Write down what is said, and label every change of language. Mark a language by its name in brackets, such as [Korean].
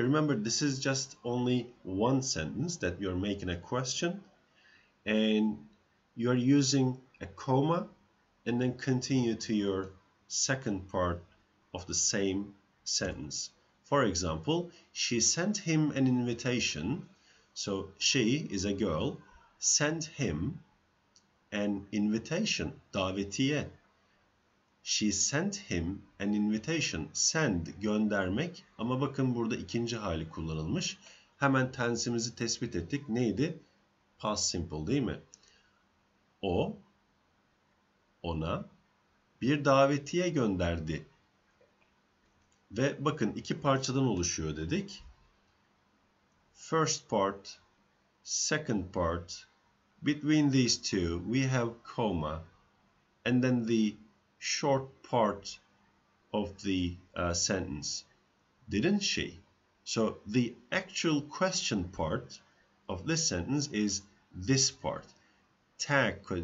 [English] Remember, this is just only one sentence that you're making a question, and you're using a comma and then continue to your second part of the same sentence. For example, she sent him an invitation. So she is a girl, sent him an invitation, davetiye. She sent him an invitation. [Turkish] Send, göndermek, ama bakın burada ikinci hali kullanılmış. Hemen tensimizi tespit ettik. Neydi? Past simple değil mi? O, ona bir davetiye gönderdi. Ve bakın 2 parçadan oluşuyor dedik. [English] First part, second part. Between these two we have comma, and then the short part of the sentence. Didn't she? So the actual question part of this sentence is this part. Tag.